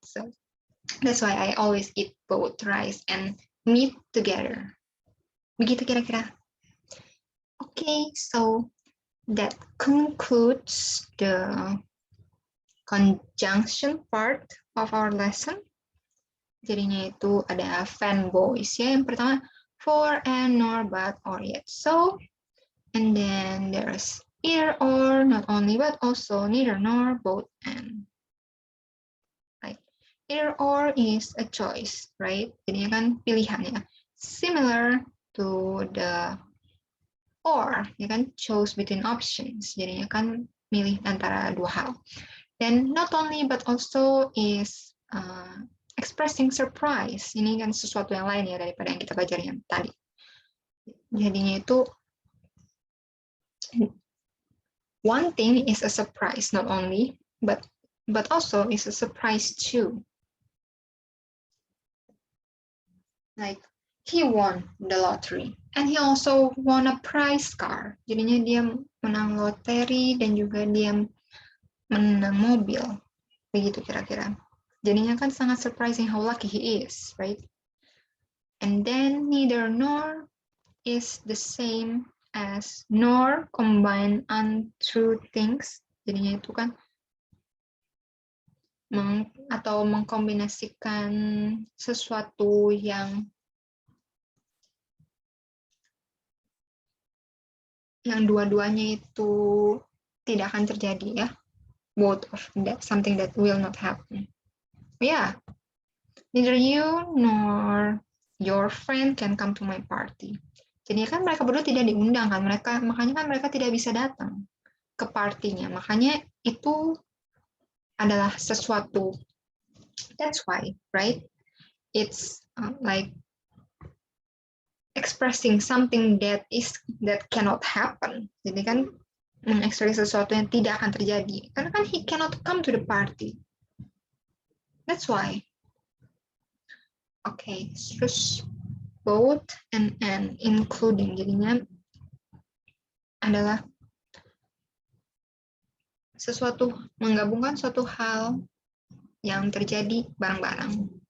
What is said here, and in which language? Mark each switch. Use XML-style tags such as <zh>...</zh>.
<en>So that's why I always eat both rice and meat together.</en> <id>Begitu kira-kira.</id> <en>Okay, so that concludes the conjunction part of our lesson.</en> <id>Jadinya itu ada fanboys ya. Yang pertama,</id> <en>for and, nor, but, or, yet. So, and then there's either or, not only but also, neither nor, both and. Right. Either or is a choice, right?</en> <id>Jadinya kan pilihannya.</id> <en>Similar to the or,</en> <id>ya kan,</id> <en>choose between options.</en> <id>Jadinya kan milih antara dua hal.</id> <en>Then not only but also is expressing surprise.</en> <id>Ini kan sesuatu yang lain ya daripada yang kita belajar yang tadi. Jadinya itu</id> <en>one thing is a surprise, not only, but also is a surprise too. Like he won the lottery, and he also won a prize car.</en> <id>Jadinya dia menang loteri dan juga dia menang mobil. Begitu kira-kira. Jadinya kan sangat</id> <en>surprising how lucky he is, right? And then neither nor is the same as nor combine untrue things.</en> <id>Jadinya itu kan atau mengkombinasikan sesuatu yang dua-duanya itu tidak akan terjadi ya.</id> <en>Both of that, something that will not happen. Yeah, neither you nor your friend can come to my party.</en> <id>Jadi kan mereka berdua tidak diundang kan, makanya kan mereka tidak bisa datang ke partinya. Makanya itu adalah sesuatu.</id> <en>That's why, right? It's like expressing something that cannot happen.</en> <id>Jadi kan mengekspresi sesuatu yang tidak akan terjadi. Karena kan</id> <en>he cannot come to the party. That's why.</en> <id>Okay, terus</id> <en>both and including,</en> <id>jadinya adalah sesuatu, menggabungkan suatu hal yang terjadi bareng-bareng.</id>